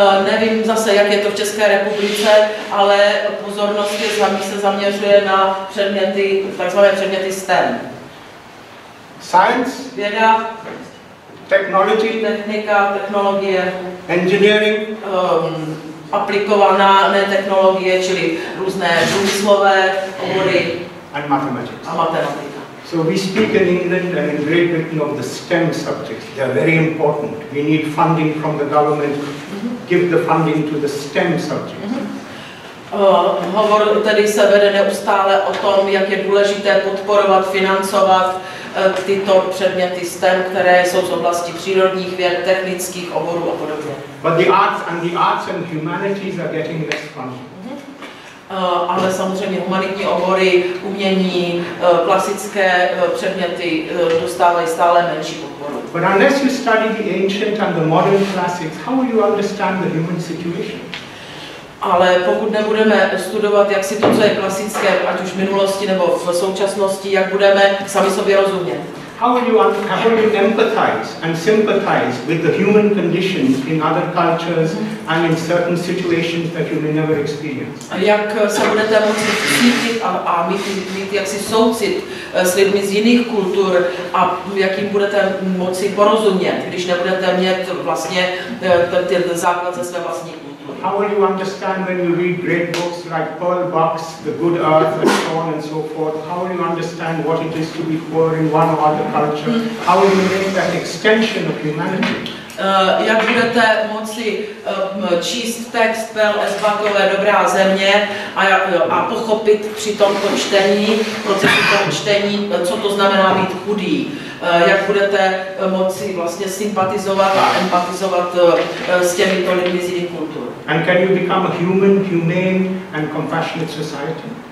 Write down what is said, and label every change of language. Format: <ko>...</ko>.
<cs>Nevím zase, jak je to v České republice, ale pozornost se zaměřuje na předměty, takzvané předměty STEM.</cs> <en>Science,</en> <cs>věda,</cs> <en>technology,</en> <cs>technika, technologie,</cs> <en>engineering,</en> <cs>aplikované technologie, čili různé průmyslové obory</cs> <en>and mathematics.</en> <cs>A matematika.</cs> <en>So we speak in England and in Great Britain of the STEM subjects. They are very important. We need funding from the government. Give the funding to the STEM subjects.</en> <cs>Hovor tedy se vede neustále o tom, jak je důležité podporovat, financovat tyto předměty STEM, které jsou z oblasti přírodních věd, technických oborů a podobně.</cs> <en>But the arts and humanities are getting less funding.</en> <cs>Ale samozřejmě humanitní obory, umění, klasické předměty dostávají stále menší podporu.</cs> <en>But unless you study the ancient and the modern classics, how will you understand the human situation?</en> <cs>Ale pokud nebudeme studovat, jak si to, co je klasické, ať už v minulosti nebo v současnosti, jak budeme sami sobě rozumět.</cs> <en>How will you empathize and sympathize with the human conditions in other cultures and in certain situations that you may never experience?</en> <cs>Jak se budete moci cítit a mít jaksi soucit s lidmi z jiných kultur a jakým budete moci porozumět, když nebudete mít vlastně ten základ ze své vlastní kultury?</cs> <en>How will you understand when you read great books like Pearl Buck's The Good Earth and so on and so forth? How will you understand what it is to be poor in one or other culture? How will you make that extension of humanity?</en> <cs>Jak budete moci číst text P.L.S. Buckové Dobrá země a pochopit při tomto čtení, procesu toho čtení, co to znamená být chudý. Jak budete moci vlastně sympatizovat a empatizovat s těmito lidmi z jiných kultur.</cs> <en>And can you become a humane and compassionate society?</en>